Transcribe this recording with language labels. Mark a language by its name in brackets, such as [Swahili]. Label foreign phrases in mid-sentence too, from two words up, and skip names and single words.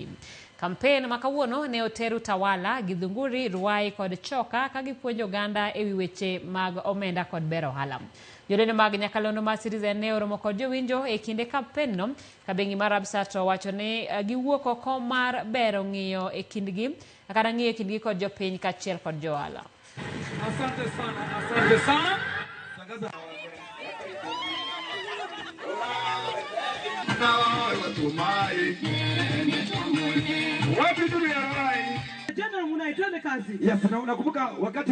[Luo (Kenya and Tanzania)] Kampen makawuono ne oteru Tawala, Githunguri, Ruai kod Choka ka gipuonjo oganda e wi weche mag omenda kod bero ohala. Jolendo mag nyakalondo mar Citizen ne oromo kod jowinjo e kinde kampen no ka bengi mar Absa to wacho ne giwuok oko mar bero ng'iyo e kindgi kata ng'iyo e kindgi kod jopiny kaachiel kod johala. [Swahili] Asante sana, asante sana. Wapi tu ya rai? Jana mnaitende kazi. [English] Yes, [Swahili] na unakumbuka wakati